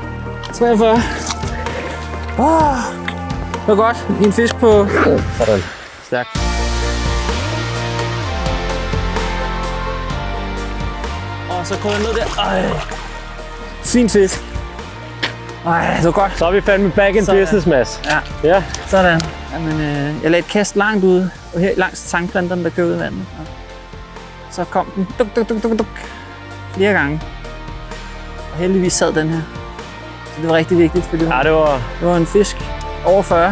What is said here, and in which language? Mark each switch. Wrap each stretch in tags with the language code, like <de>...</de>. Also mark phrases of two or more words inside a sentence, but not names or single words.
<da>43. Det var godt. En fisk på... Sådan. Stærkt. Og så kommer jeg ned der. Ej. Fin fisk. Ej, det var godt. Så er vi fandme</da> <en>back in business,</en> <da>Mads. Ja. Sådan. Jamen, jeg lagde et kast langt ude, og her langs tangplanterne, der kører ud i vandet. Og så kom den duk, flere gange. Og heldigvis sad den her. Så det var rigtig vigtigt, for det var en fisk over 40.</da>